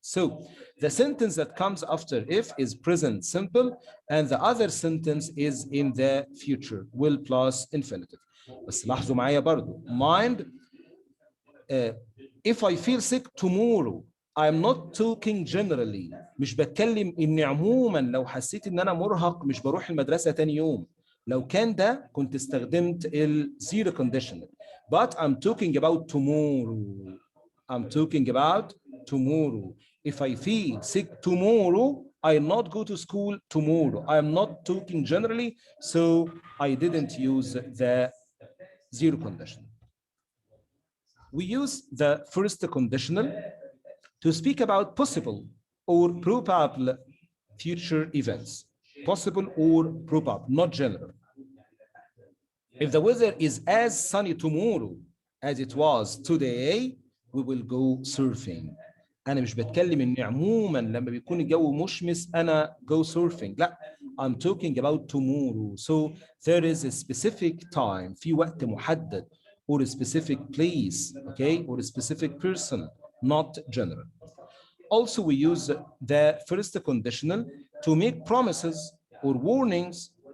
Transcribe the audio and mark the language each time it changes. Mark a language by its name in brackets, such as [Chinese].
[English] So the sentence that comes after if is present simple, and the other sentence is in the future, will plus infinitive. [Arabic] بس لاحظوا معايا برضو [English] mind if I feel sick tomorrow I'm not talking generally. [Arabic] مش بتكلم ان عموما لو حسيت ان انا مرهق مش بروح المدرسة تاني يوم. لو كان ده كنت استخدمت ال zero conditional. [English] But I'm talking about tomorrow. I'm talking about tomorrow. If I feel sick tomorrow, I'll not go to school tomorrow. I'm not talking generally, so I didn't use the zero conditional. We use the first conditional to speak about possible or probable future events. Possible or probable, not general. If the weather is as sunny tomorrow as it was today, we will go surfing. [Arabic] أنا مش بتكلم إن عموما لما بيكون الجو مشمس أنا [English] go surfing. لا, I'm talking about tomorrow. So there is a specific time, [Arabic] في وقت محدد, [English] or a specific place, okay, or a specific person, not general. Also, we use the first conditional to make promises or warnings.